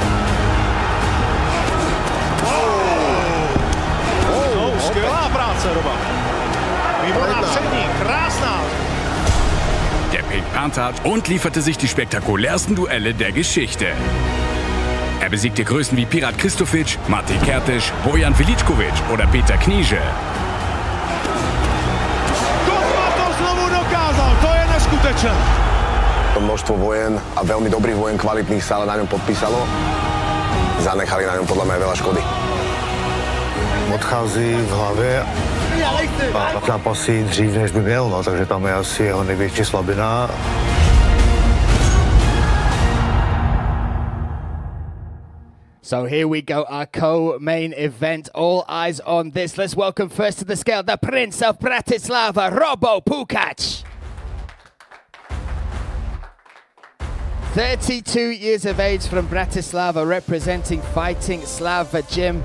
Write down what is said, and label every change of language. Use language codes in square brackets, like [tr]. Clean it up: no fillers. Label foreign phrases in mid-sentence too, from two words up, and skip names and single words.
[de] Der Pink Panther und lieferte sich die spektakulärsten Duelle der Geschichte. Er besiegte Größen wie Pirat Kristofic, Matej Kertész, Bojan Veličković oder Peter Kníže. [sk] Množstvo vojen a veľmi dobrých vojen, kvalitných sa ale na ňom podpísalo. Zanechali na ňom podľa mňa veľa škody. [cs] Odchází v hlave A zápasí dřív, než by měl, no, takže tam je asi jeho největší slabina. [en] So here we go, our co-main event. All eyes on this. Let's welcome first to the scale, the Prince of Bratislava, Robo Pukac. 32 years of age from Bratislava, representing Fighting Slava Gym.